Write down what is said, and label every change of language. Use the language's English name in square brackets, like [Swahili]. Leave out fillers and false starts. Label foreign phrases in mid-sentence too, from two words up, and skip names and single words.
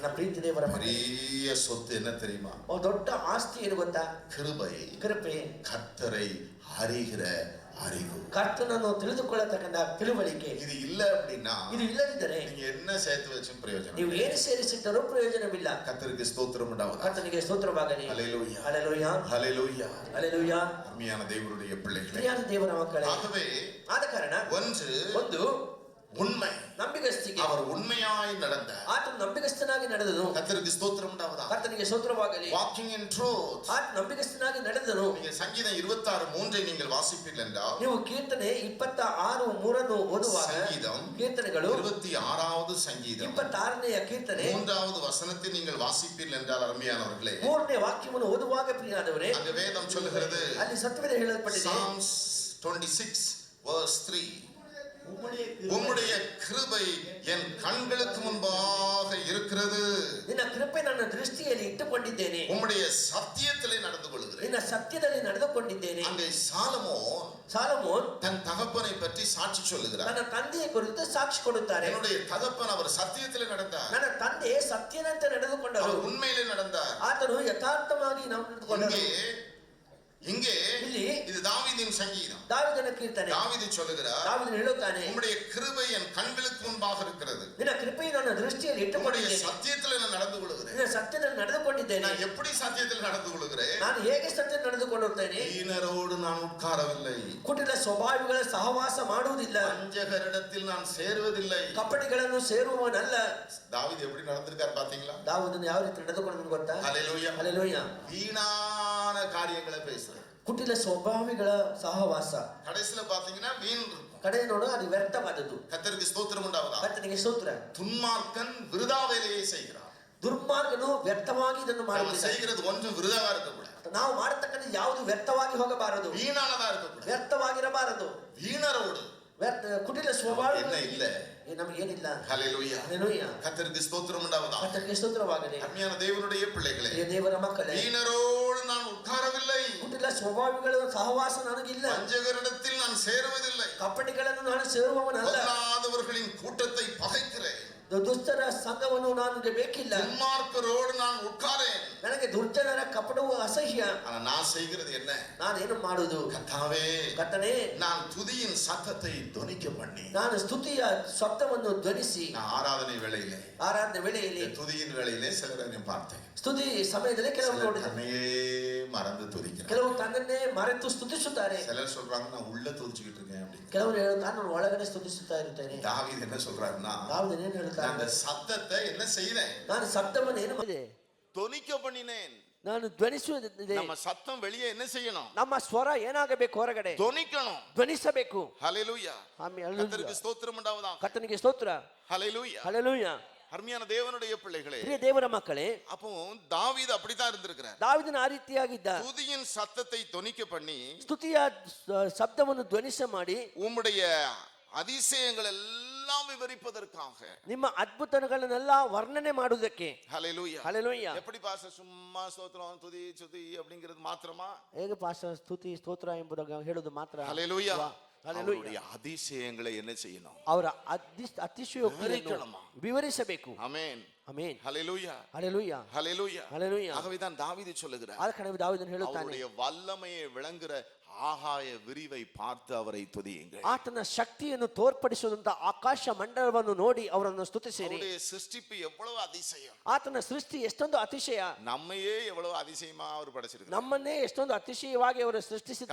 [Kannada] ಪ್ರೀತಿ ದೇವರ [Tamil] பெரிய சொத்து என்ன தெரியுமா? [Kannada] ದೊಡ್ಡ ಆಸ್ತಿ ಏನು ಗೊತ್ತಾ? [Tamil] கிருபை. [Kannada] ಕೃಪೆ. [Tamil] கர்த்தரை அறிகிற அறிவு. [Kannada] ಕರ್ತನನ್ನು ತಿಳಿದುಕೊಳ್ಳತಕ್ಕಂತ ತಿಳುವಳಿಕೆ. [Tamil] இது இல்ல அப்படின்னா, [Kannada] ಇದು ಇಲ್ಲದಿದ್ದರೆ [Tamil] நீங்க என்ன சேர்த்து வச்சும் பிரயோஜனம் [Kannada] ನೀವು ಏನು ಸೇರಿಸಿಟ್ಟರೂ ಪ್ರಯೋಜನವಿಲ್ಲ. [Tamil] கர்த்தருக்கு ஸ்தோத்திரம் உண்டாவதாக. [Kannada] ಕರ್ತನಿಗೆ ಸ್ತೋತ್ರವಾಗಲಿ. [Tamil] ஹல்லேலூயா. ஹல்லேலூயா. ஹல்லேலூயா. ஹல்லேலூயா. அருமையான தேவனுடைய பிள்ளைகளே, [Kannada] ಪ್ರಿಯಾದ ದೇವರ ಮಕ್ಕಳೇ, [Tamil] ஆகவே [Kannada] ಆದ ಕಾರಣ [Tamil] ಒಂದು உண்மை, [Kannada] ನಂಬಿಗಸ್ತಿಕೆ, [Tamil] அவர் உண்மையாய் நடந்தார். [Kannada] ಆತನು ನಂಬಿಗಸ್ತನಾಗಿ ನಡೆದನು. [Tamil] கர்த்தருக்கு ஸ்தோத்திரம் உண்டாவதாக. [Kannada] ಕರ್ತನಿಗೆ ಸ್ತೋತ್ರವಾಗಲಿ. [English] Walking in truth. [Kannada] ಆತನು ನಂಬಿಗಸ್ತನಾಗಿ ನಡೆದನು. [Tamil] நீங்க சங்கீதம் 26:3 நீங்கள் வாசிப்பீர்கள் என்றால், [Kannada] ನೀವು ಕೀರ್ತನೆ 26:3 ಓದುವಾಗ, [Tamil] சங்கீதம் [Kannada] ಕೀರ್ತನೆಗಳು [Tamil] 26வது சங்கீதம் [Kannada] 26ನೇ ಕೀರ್ತನೆ [Tamil] 3வது வசனத்தை நீங்கள் வாசிப்பீர்கள் என்றால், அருமையானவர்களே, [Kannada] 3ನೇ ವಾಕ್ಯವನ್ನು ಓದುವಾಗ ಪ್ರಿಯರಾದವರೇ, [Tamil] அங்க வேதம் சொல்லுகிறது, [Kannada] ಅಲ್ಲಿ ಸತ್ಯವೇದ ಹೇಳಲ್ಪಟ್ಟಿದೆ. [English] Psalms 26 verse 3, [Tamil] உம்முடைய கிருபை என் கண்களுக்கு முன்பாக இருக்கிறது. [Kannada] ನಿನ್ನ ಕೃಪೆ ನನ್ನ ದೃಷ್ಟಿಯಲ್ಲಿ ಇಟ್ಟುಕೊಂಡಿದ್ದೇನೆ. [Tamil] உம்முடைய சத்தியத்திலே நடந்து கொள்கிறேன். [Kannada] ನಿನ್ನ ಸತ್ಯದಲ್ಲಿ ನಡೆದುಕೊಂಡಿದ್ದೇನೆ. [Tamil] அங்கே சாலமோன் தன் தகப்பனை பற்றி சாட்சி சொல்லுகிறார். [Kannada] ತನ್ನ ತಂದೆಯ ಕುರಿತು ಸಾಕ್ಷಿ ಕೊಡುತ್ತಾರೆ. [Tamil] என்னுடைய தகப்பன் அவர் சத்தியத்திலே நடந்தார். [Kannada] ನನ್ನ ತಂದೆ ಸತ್ಯದಂತೆ ನಡೆದುಕೊಂಡರು. [Tamil] அவர் உண்மையிலே நடந்தார். [Kannada] ಆತನು ಯಥಾರ್ಥವಾಗಿ ನಡೆದುಕೊಂಡರು. [Tamil] இங்கே [Kannada] ಇಲ್ಲಿ [Tamil] இது தாவீதின் சங்கீதம். [Kannada] தாவீದನ ಕೀರ್ತನೆ. [Tamil] தாவீது சொல்லுகிறார், [Kannada] தாவீது ಹೇಳುತ್ತಾನೆ, [Tamil] உம்முடைய கிருபை என் கண்களுக்கு முன்பாக இருக்கிறது. [Kannada] ನಿನ್ನ ಕೃಪೆ ನನ್ನ ದೃಷ್ಟಿಯಲ್ಲಿ ಇಟ್ಟುಕೊಂಡಿದ್ದೇನೆ. [Tamil] சத்தியத்தில் நான் நடந்து கொள்கிறேன். [Kannada] ನಿನ್ನ ಸತ್ಯದಲ್ಲಿ ನಡೆದುಕೊಂಡಿದ್ದೇನೆ. [Tamil] நான் எப்படி சத்தியத்தில் நடந்து கொள்கிறேன்? [Kannada] ನಾನು ಹೇಗೆ ಸತ್ಯದಲ್ಲಿ ನಡೆದುಕೊಳ್ಳುತ್ತೇನೆ? [Tamil] ஈனரோடு நான் உட்காரவில்லை. [Kannada] ಕುಟಿಲ ಸ್ವಭಾವಿಗಳ ಸಹವಾಸ ಮಾಡುವುದಿಲ್ಲ. [Tamil] வஞ்சகரிடத்தில் நான் சேருவதில்லை. [Kannada] ಕಪಟಿಗಳನ್ನು ಸೇರುವವನಲ್ಲ. [Tamil] தாவீது எப்படி நடந்திருக்கார் பாத்தீங்களா? [Kannada] தாவೀದನು ಯಾವ ರೀತಿ ನಡೆದುಕೊಂಡನು ಗೊತ್ತಾ? [Tamil] ஹல்லேலூயா. ஹல்லேலூயா. வீணான காரியங்களை பேசுறார். [Kannada] ಕುಟಿಲ ಸ್ವಭಾವಿಗಳ ಸಹವಾಸ [Tamil] கடைசில பாத்தீங்கன்னா வீண் இருக்கும். [Kannada] ಕಡೆ ನೋಡು, ಅದು ವ್ಯರ್ಥವಾದದ್ದು. [Tamil] கர்த்தருக்கு ஸ்தோத்திரம் உண்டாவதாக. [Kannada] ಕರ್ತನಿಗೆ ಸ್ತೋತ್ರ. [Tamil] துன்மார்க்கன் விருதா வேலையை செய்கிறான். [Kannada] ದುರ್ಮಾರ್ಗನು ವ್ಯರ್ಥವಾಗಿ ಇದನ್ನು [Tamil] நம்ம [Kannada] ಮಾಡುತ್ತಿದ್ದಾನೆ. [Tamil] செய்கிறது ஒன்றும் விருதாவா இருக்கக்கூடாது. [Kannada] ನಾವು ಮಾಡತಕ್ಕಂಥ ಯಾವುದು ವ್ಯರ್ಥವಾಗಿ ಹೋಗಬಾರದು, [Tamil] வீணானதா இருக்கக்கூடாது. [Kannada] ವ್ಯರ್ಥವಾಗಿರಬಾರದು. [Tamil] வீணரோடு [Kannada] ಕುಟಿಲ ಸ್ವಭಾವ [Tamil] என்ன இல்ல, [Kannada] ನಮಗೇನಿಲ್ಲ. [Tamil] ஹல்லேலூயா. ஹல்லேலೂயா. கர்த்தருக்கு ஸ்தோத்திரம் உண்டாவதாக. [Kannada] ಕರ್ತನಿಗೆ ಸ್ತೋತ್ರವಾಗಲಿ. [Tamil] அருமையான தேவனுடைய பிள்ளைகளே, [Kannada] ದೇವರ ಮಕ್ಕಳೇ, [Tamil] வீணரோடு நான் உட்காரவில்லை. [Kannada] ಕುಟಿಲ ಸ್ವಭಾವಿಗಳ ಸಹವಾಸ ನನಗಿಲ್ಲ. [Tamil] வஞ்சகரிடத்தில் நான் சேருவதில்லை. [Kannada] ಕಪಟಿಗಳನ್ನು ನಾನು ಸೇರುವವನಲ್ಲ. [Tamil] பொல்லாதவர்களின் கூட்டத்தை பகைக்கிறேன். [Kannada] ದುಷ್ಟರ ಸಂಘವನ್ನು ನನಗೆ ಬೇಕಿಲ್ಲ. [Tamil] துன்மார்க்கரோடு நான் உட்காரேன். [Kannada] ನನಗೆ ದುರ್ಜನರ ಕಪಟವು ಅಸಹ್ಯ. [Tamil] ஆனா நான் செய்கிறது என்ன? [Kannada] ನಾನೇನು ಮಾಡುವುದು? [Tamil] கர்த்தாவே, [Kannada] ಕರ್ತನೇ, [Tamil] நான் துதியின் சத்தத்தை தொனிக்க பண்ணி, [Kannada] ನಾನು ಸ್ತುತಿಯ ಶಬ್ದವನ್ನು ಧ್ವನಿಸಿ, [Tamil] நான் ஆராதனை வேளையிலே, [Kannada] ಆರಾಧನೆ ವೇಳೆಯಲ್ಲಿ, [Tamil] துதியின் வேளையிலே சிலரை பார்த்தேன். [Kannada] ಸ್ತುತಿ ಸಮಯದಲ್ಲಿ ಕೆಲವು ನೋಡಿದೆ, [Tamil] தன்னையே மறந்து துதிக்கிறேன். [Kannada] ಕೆಲವು ತನ್ನನ್ನೇ ಮರೆತು ಸ್ತುತಿಸುತ್ತಾರೆ. [Tamil] சிலர் சொல்றாங்க, நான் உள்ள துதிச்சுக்கிட்டு இருக்கேன் அப்படின்னு. [Kannada] ಕೆಲವರು ಹೇಳುತ್ತಾರೆ, ನಾನು ಒಳಗಡೆ ಸ್ತುತಿಸುತ್ತಾ ಇರುತ್ತೇನೆ. [Tamil] தாவீது என்ன சொல்றாருன்னா, [Kannada] தாவீது ಏನು ಹೇಳ್ತಾರೆ? [Tamil] அந்த சத்தத்தை என்ன செய்தேன்? [Kannada] ನಾನು ಶಬ್ದವನ್ನು ಏನು ಮಾಡಿದೆ? [Tamil] தொனிக்க பண்ணினேன். [Kannada] ನಾನು ಧ್ವನಿಸುವುದಿದೆ. [Tamil] நம்ம சத்தம் வெளியே என்ன செய்யணும்? [Kannada] ನಮ್ಮ ಸ್ವರ ಏನಾಗಬೇಕು? ಹೊರಗಡೆ [Tamil] தொனிக்கணும். [Kannada] ಧ್ವನಿಸಬೇಕು. [Tamil] ஹல்லேலூயா. [Kannada] ಆಮೆನ್. [Tamil] கர்த்தருக்கு ஸ்தோத்திரம் உண்டாவதாக. [Kannada] ಕರ್ತನಿಗೆ ಸ್ತೋತ್ರ. [Tamil] ஹல்லேலூயா. ஹல்லேலೂயா. அருமையான தேவனுடைய பிள்ளைகளே, [Kannada] ಪ್ರಿಯ ದೇವರ ಮಕ್ಕಳೇ, [Tamil] அப்போ தாவீது அப்படித்தான் இருந்திருக்கிறார். [Kannada] ದಾವೀದನ ಆ ರೀತಿಯಾಗಿದ್ದ. [Tamil] துதியின் சத்தத்தை தொனிக்க பண்ணி, [Kannada] ಸ್ತುತಿಯ ಶಬ್ದವನ್ನು ಧ್ವನಿಸ ಮಾಡಿ, [Tamil] உம்முடைய அதிசயங்கள் எல்லாம் விவரிப்பதற்காக, [Kannada] ನಿಮ್ಮ ಅದ್ಭುತಗಳನ್ನೆಲ್ಲ ವರ್ಣನೆ ಮಾಡುವುದಕ್ಕೆ. [Tamil] ஹல்லேலூயா. ஹல்லேலூயா. எப்படி பாஸ்டர் சும்மா ஸ்தோத்திரம் துதி சுதி அப்படிங்கிறது மாத்திரமா? [Kannada] ಹೇಗೆ ಪಾಸ್ಟರ್ ಸ್ತುತಿ ಸ್ತೋತ್ರ ಎಂಬುದಾಗಿ ಹೇಳುವುದು ಮಾತ್ರ? [Tamil] ஹல்லேலூயா. ஹல்லேலூயா. அதிசயங்களை என்ன செய்யணும்? [Kannada] ಅವರ ಅತಿಶಯೋಕ್ತಿಯನ್ನು ವಿವರಿಸಬೇಕು. [Tamil] ஆமென். [Kannada] ಆಮೆನ್. [Tamil] ஹல்லேலூயா. ஹல்லேலೂயா. ஹல்லேலூயா. ஹல்லேலೂயா. ஆகவே தான் தாவீது சொல்லுகிறார், [Kannada] ಆದ ಕಾರಣ ದಾವೀದನು ಹೇಳುತ್ತಾನೆ, [Tamil] அவருடைய வல்லமையை விளங்குற ஆகாய விரிவை பார்த்து அவரை துதியுங்கள். [Kannada] ಆತನ ಶಕ್ತಿಯನ್ನು ತೋರ್ಪಡಿಸುವಂತ ಆಕಾಶ ಮಂಡಲವನ್ನು ನೋಡಿ ಅವರನ್ನು ಸ್ತುತಿಸಿರಿ. [Tamil] அவருடைய சிருஷ்டிப்பு எவ்வளவு அதிசயம்! [Kannada] ಆತನ ಸೃಷ್ಟಿ ಎಷ್ಟೊಂದು ಅತಿಶಯ! [Tamil] நம்மையே எவ்வளவு அதிசயமா அவர் படைச்சிருக்கிறார். [Kannada] ನಮ್ಮನ್ನೇ ಎಷ್ಟೊಂದು ಅತಿಶಯವಾಗಿ ಅವರು ಸೃಷ್ಟಿಸಿದ್ದಾರೆ.